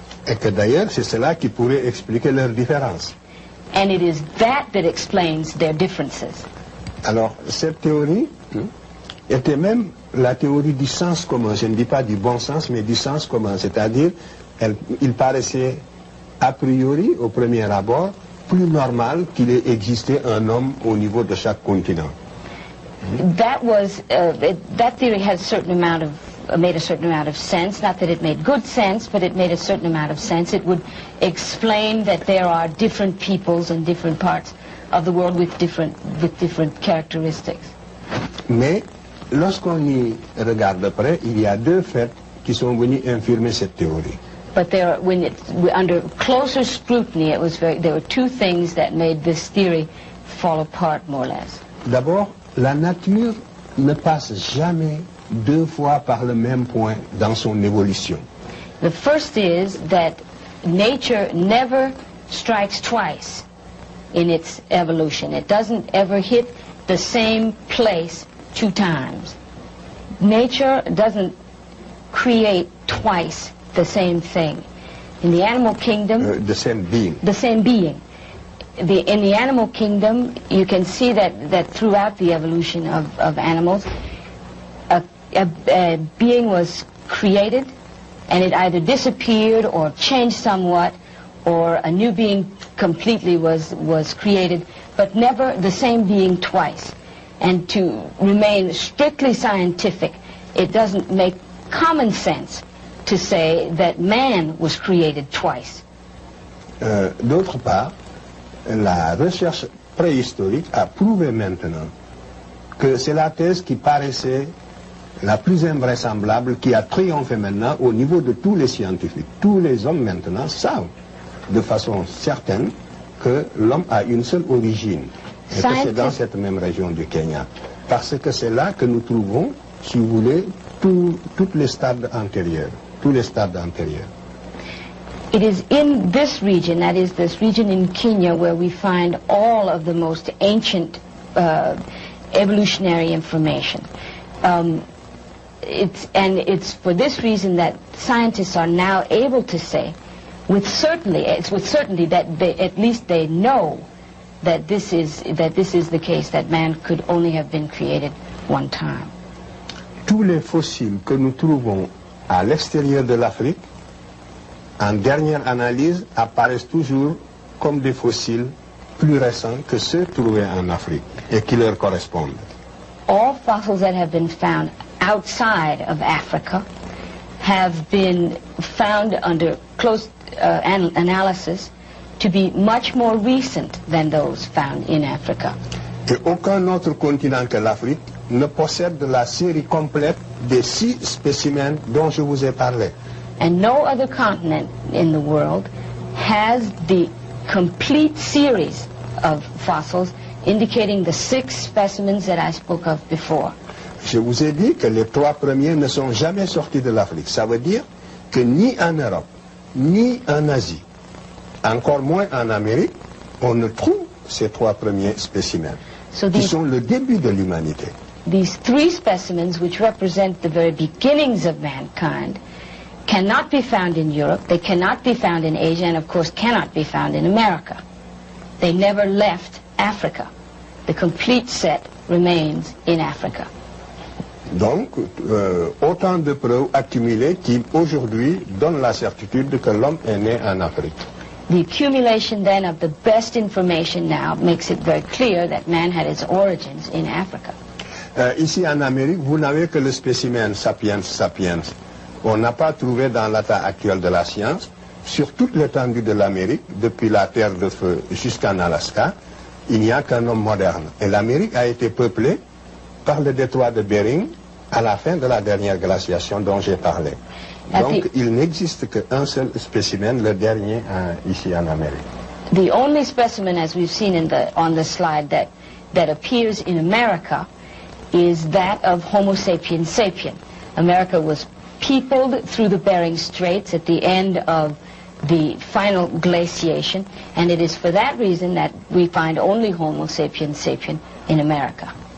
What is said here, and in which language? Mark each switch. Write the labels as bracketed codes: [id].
[fr] Et que d'ailleurs, c'est cela qui pourrait expliquer leurs différences. [en] And it is that explains their differences. [fr] Alors, cette théorie était même la théorie du sens commun. Je ne dis pas du bon sens, mais du sens commun. C'est-à-dire, il paraissait a priori, au premier abord, plus normal qu'il ait existé un homme au niveau de chaque continent. [en] That theory had a certain amount of made a certain amount of sense. Not that it made good sense, but it made a certain amount of sense. It would explain that there are different peoples in different parts of the world with different characteristics. [fr] Mais lorsqu'on y regarde de près, il y a deux faits qui sont venus infirmer cette théorie. [en] But under closer scrutiny, there were two things that made this theory fall apart more or less. [fr] D'abord, la nature ne passe jamais deux fois par le même point dans son évolution. [en] The first is that nature never strikes twice in its evolution. It doesn't ever hit the same place two times. Nature doesn't create twice the same thing. In the animal kingdom... the same being. The same being. In the animal kingdom, you can see that throughout the evolution of animals, a being was created, and it either disappeared or changed somewhat, or a new being completely was created, but never the same being twice. And to remain strictly scientific, it doesn't make common sense to say that man was created twice. [fr] D'autre part, la recherche préhistorique a prouvé maintenant que c'est la thèse qui paraissait la plus invraisemblable, qui a triomphé maintenant au niveau de tous les scientifiques. Tous les hommes maintenant savent de façon certaine que l'homme a une seule origine, et que c'est dans cette même région du Kenya. Parce que c'est là que nous trouvons, si vous voulez, tous les stades antérieurs. Tous les stades antérieurs. [en] It is in this region, that is this region in Kenya, where we find all of the most ancient evolutionary information. It's for this reason that scientists are now able to say, with certainty that at least they know that this is the case, that man could only have been created one time. [fr] Tous les fossiles que nous trouvons à l'extérieur de l'Afrique, en dernière analyse, apparaissent toujours comme des fossiles plus récents que ceux trouvés en Afrique et qui leur correspondent. [en] All fossils that have been found outside of Africa have been found under close analysis to be much more recent than those found in Africa. [fr] Et aucun autre continent que l'Afrique ne possède la série complète des 6 spécimens dont je vous ai parlé. [en] And no other continent in the world has the complete series of fossils indicating the 6 specimens that I spoke of before. [fr] Je vous ai dit que les 3 premiers ne sont jamais sortis de l'Afrique. Ça veut dire que ni en Europe, ni en Asie, encore moins en Amérique, on ne trouve ces 3 premiers spécimens, qui sont le début de l'humanité. [en] These 3 specimens, which represent the very beginnings of mankind, cannot be found in Europe, they cannot be found in Asia, and of course cannot be found in America. They never left Africa. The complete set remains in Africa. [fr] Donc, autant de preuves accumulées qui, aujourd'hui, donnent la certitude que l'homme est né en Afrique. [en] The accumulation then of the best information now makes it very clear that man had its origins in Africa. [fr] Ici en Amérique, vous n'avez que le spécimen sapiens sapiens. On n'a pas trouvé dans l'état actuel de la science, sur toute l'étendue de l'Amérique, depuis la Terre de Feu jusqu'en Alaska, il n'y a qu'un homme moderne. Et l'Amérique a été peuplée par le détroit de Bering à la fin de la dernière glaciation dont j'ai parlé. Donc il n'existe qu'un seul spécimen, le dernier ici en Amérique. [en] The only specimen, as we've seen on the slide, that appears in America is that of Homo sapiens sapien. America was peopled through the Bering Straits at the end of the final glaciation, and it is for that reason that we find only Homo sapiens sapien in America.